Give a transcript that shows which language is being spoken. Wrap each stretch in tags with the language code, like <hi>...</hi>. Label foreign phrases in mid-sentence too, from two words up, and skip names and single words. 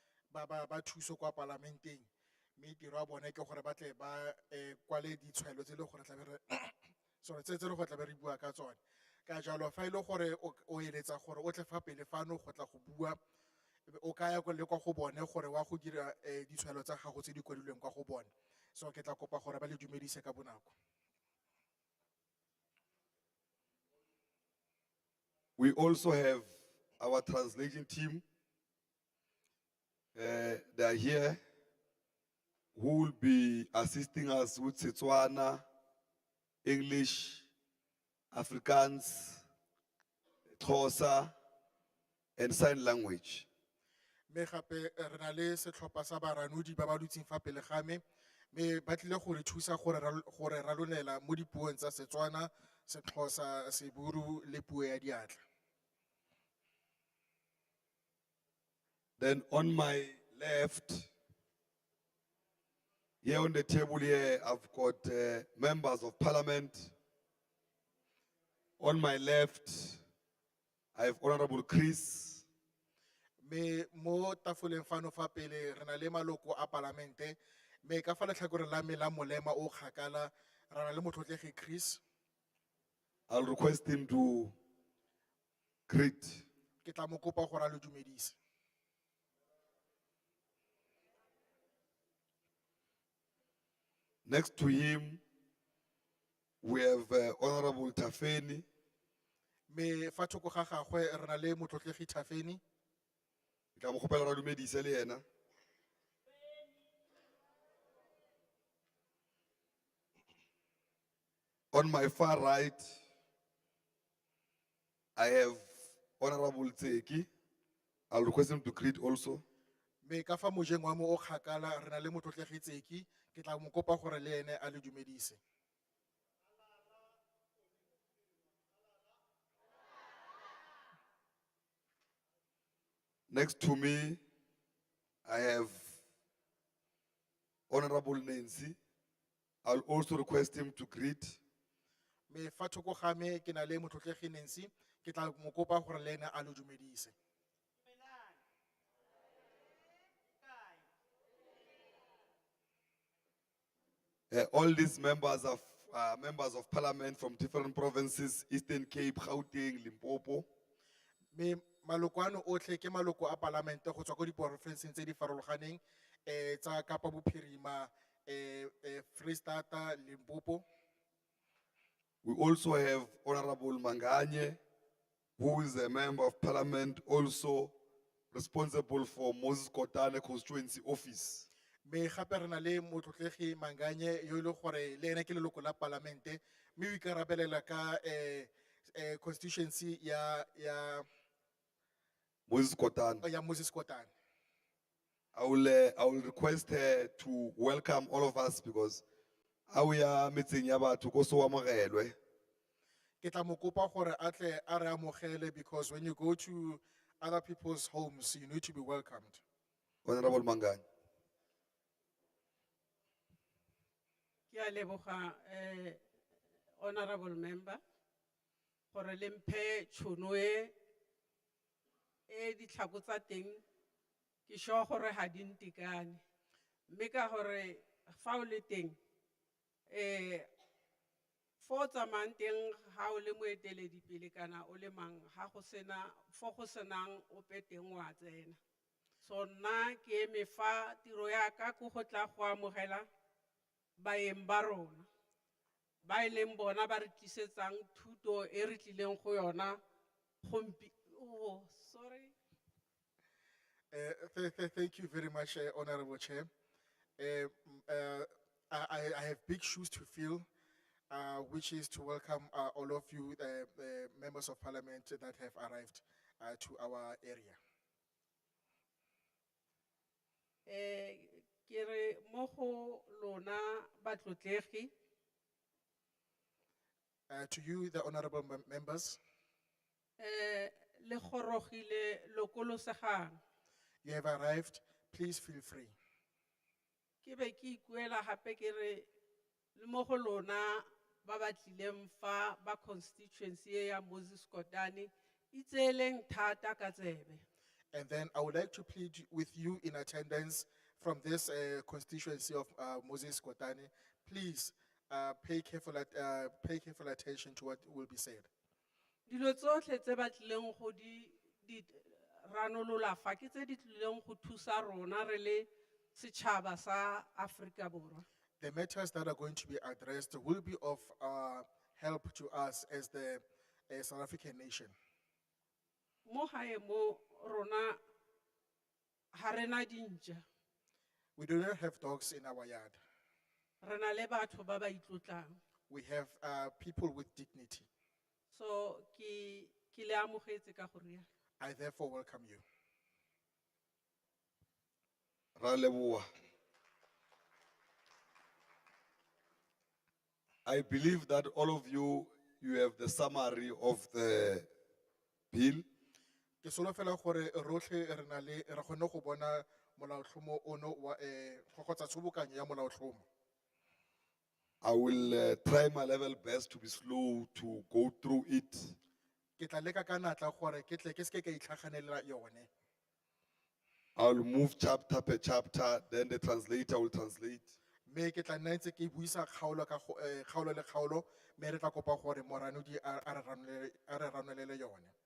<tn>ba thuso kwa parlamenteng. Mme tiro ya bone ke gore ba tle ba kwale ditshwaelo tse le gore tla be re sorry tse le go tla be re bua ka tsone. Ka jalo fa ile gore o eletsa gore o tle fa pele fano go tla go bua o kaya le kwa go bone gore wa go dira ditshwaelo tsa gago tse di kwadilweng kwa go bone. So ke tla kopa gore ba le dumedise ka bonako.</tn> <en>We also have our translation team. They are here who will be assisting us with Setswana, English, Afrikaans, Xhosa, and sign language.</en> <tn>Me gape re na le setlhopha sa baranodi ba ba dutseng fa pele ga me ba tlile gore thusa gore ralolela mo dipuong tsa Setswana, Sexhosa, Seburu le puo ya diatla.</tn> <en>Then on my left, here on the table here, I've got members of parliament. On my left, I have Honorable Chris.</en> <tn>Me mo tafoleng fano fa pele re na le maloko a parlamente me ka fa letlhakoreng la me la molema o kgakala re na le motlotlegi Chris.</tn> <en>I'll request him to greet.</en> <tn>Ke tla mo kopa gore a le dumedise.</tn> <en>Next to him, we have Honorable Tafeni.</en> <tn>Me fa thoko ga gagwe re na le motlotlegi Thafeni. Ka mo kgopela ra dumedise le yena.</tn> <en>On my far right, I have Honorable Tseki. I'll request him to greet also.</en> <tn>Me ka fa mojeng wa mo o kgakala re na le motlotlegi Tseki ke tla mo kopa gore le ene a le dumedise.</tn> <en>Next to me, I have Honorable Nancy. I'll also request him to greet.</en> <tn>Me fa thoko ga me ke na le motlotlegi Nancy ke tla mo kopa gore le ene a le dumedise.</tn> <en>All these members of parliament from different provinces, Eastern Cape, Gauteng, Limpopo.</en> <tn>Me maloko ano otlhe ke maloko a parlamente go tswa go diporofenseng tse di farologaneng tsa Kapa Bophirima, Freestata, Limpopo.</tn> <en>We also have Honorable Manganye, who is a member of parliament, also responsible for Moses Kotane constituency office.</en> <tn>Me gape re na le motlotlegi Manganye yo le gore le ene ke leloko la parlamente me o ikarabelela ka constituency ya Moses Kotane. Moses Kotane.</tn> <en>I will request her to welcome all of us because our meeting</en> <tn>yaba to go so amogelwe. Ke tla mo kopa gore a tle a re amogele</tn> <en>because when you go to other people's homes you need to be welcomed. Honorable Manganye.</en> <tn>Kia leboga</tn> <en>honorable member</en> <tn>gore le mphe tšhono e ditlhako tsa teng ke sure gore ha di ntekane mme ka gore fa o le teng fo tsamayang teng ha o le moeteledipele kana o le mang ha go sena fo go senang ope teng wa tsena so nna ke eme fa tiro ya ka go tla go amogela baeng ba rona ba ileng bona ba re tlisetsang thuto e re tlileng go yona</tn> <en>oh sorry. Thank you very much, Honorable Chair. I have big shoes to fill, which is to welcome all of you, members of parliament that have arrived to our area.</en> <tn>Kere mo go lona batlotlegi</tn> <en>to you, the honorable members,</en> <tn>le gorogile lokolosegang</tn> <en>you have arrived. Please feel free.</en> <tn>ke be ke ikuela gape ke re le mo go lona ba ba tlileng fa ba constituency ya Moses Kotane itseleng thata ka tsebe.</tn> <en>And then I would like to plead with you in attendance from this constituency of Moses Kotane, please pay careful attention to what will be said.</en> <tn>Dilo tsotlhe tse ba tlileng go di ranolola fa ke tse di tlileng go thusa rona re le setšhaba sa Afrika Borwa.</tn> <en>The matters that are going to be addressed will be of help to us as the South African nation.</en> <tn>Mo gae mo rona ha rena dintja,</tn> <en>We do not have dogs in our yard.</en> <tn>re na le batho ba ba itlotlang.</tn> <en>We have people with dignity.</en> <tn>So ke le amogetse ka go rialo.</tn> <en>I therefore welcome you.</en> <tn>Ra leboha.</tn> <en>I believe that all of you have the summary of the bill.</en> <tn>Ke solofela gore rotlhe re na le re kgone go bona molaotlhomo ono wa kgotsa tshobokanyo ya molaotlhomo.</tn> <en>I will try my level best to be slow to go through it.</en> <tn>Ke tla leka ka natla gore ke tle ke se ke ka itlhaganela yone.</tn> <en>I'll move chapter per chapter, then the translator will translate.</en> <tn>Me ke tla nna ntse ke buisa kgaolo ka kgaolo le kgaolo me re tla kopa gore moranodi a re ranolele yone.</tn>